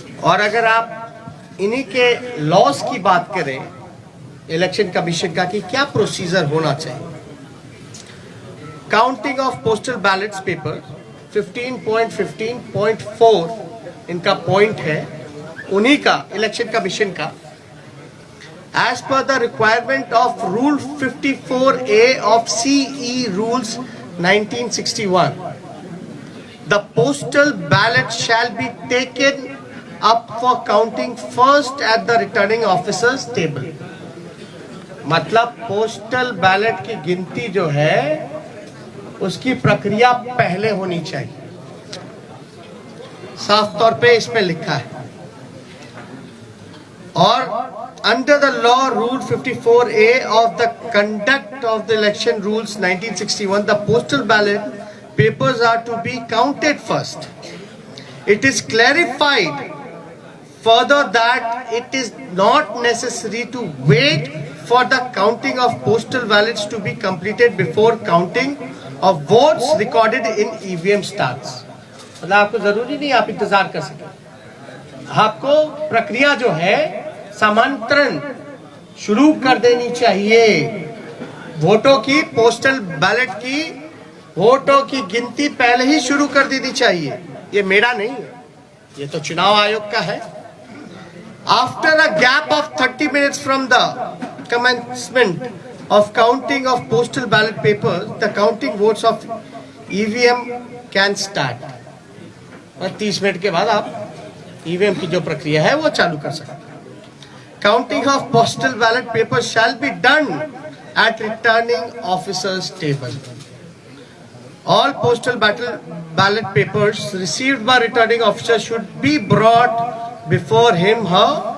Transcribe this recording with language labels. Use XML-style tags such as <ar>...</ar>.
<hi>और अगर आप इन्हीं के लॉस की बात करें इलेक्शन कमीशन का कि क्या प्रोसीजर होना चाहिए, counting of postal ballets paper 15.15.4 इनका पॉइंट है, उन्हीं का इलेक्शन कमीशन का।</hi> <en>As per the requirement of Rule 54A of CE Rules 1961, the postal ballot shall be taken up for counting first at the returning officer's table.</en> <hi>मतलब postal ballot की गिनती जो है उसकी प्रक्रिया पहले होनी चाहिए। साफ तौर पे इसमें लिखा है।</hi> <en>और under the law rule 54A of the conduct of the election rules 1961, the postal ballot papers are to be counted first. It is clarified further that it is not necessary to wait for the counting of postal ballots to be completed before counting of votes recorded in EVM starts.</en> <hi>मतलब आपको जरूरी नहीं आप इंतजार कर सके, आपको प्रक्रिया जो है समांतरण शुरू कर देनी चाहिए। वोटों की, पोस्टल बैलेट की वोटों की गिनती पहले ही शुरू कर देनी चाहिए। ये मेरा नहीं है, ये तो चुनाव आयोग का है।</hi> <en>After a gap of 30 minutes from the commencement of counting of postal ballot papers, the counting votes of EVM can start.</en> <hi>और 30 मिनट के बाद आप EVM की जो प्रक्रिया है वो चालू कर सकते हैं।</hi> <en>Counting of postal ballot papers shall be done at returning officer's table. All postal ballot papers received by returning officer should be brought before him, her.</en>